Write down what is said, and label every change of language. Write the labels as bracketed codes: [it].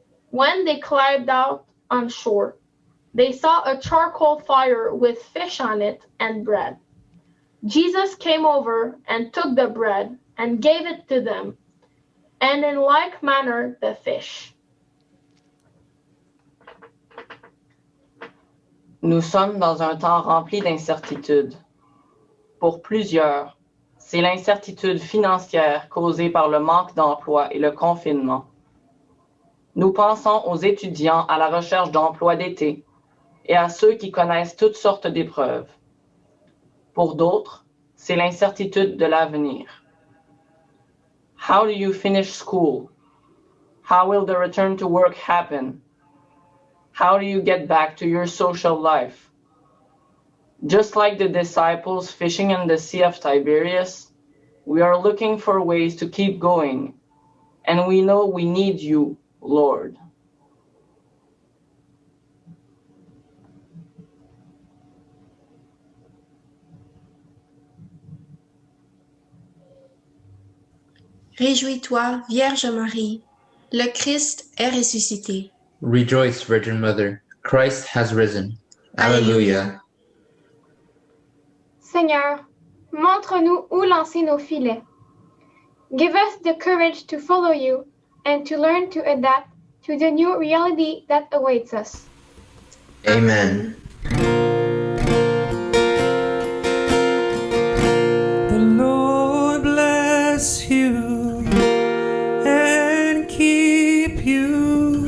[en] When they climbed out on shore, they saw a charcoal fire with fish on it and bread. Jesus came over and took the bread and gave it to them, and in like manner the fish. [fr] Nous sommes dans un temps rempli d'incertitudes. Pour plusieurs, c'est l'incertitude financière causée par le manque d'emploi et le confinement. Nous pensons aux étudiants à la recherche d'emploi d'été et à ceux qui connaissent toutes sortes d'épreuves. Pour d'autres, c'est l'incertitude de l'avenir. [en] How do you finish school? How will the return to work happen? How do you get back to your social life? Just like the disciples fishing in the Sea of Tiberias, we are looking for ways to keep going, and we know we need you, Lord. [fr] Réjouis-toi, Vierge Marie, le Christ est ressuscité. [en] Rejoice, Virgin Mother, Christ has risen. Alleluia. [fr] Seigneur, montre-nous où lancer nos filets. [en] Give us the courage to follow you and to learn to adapt to the new reality that awaits us. Amen. The Lord bless you and keep you.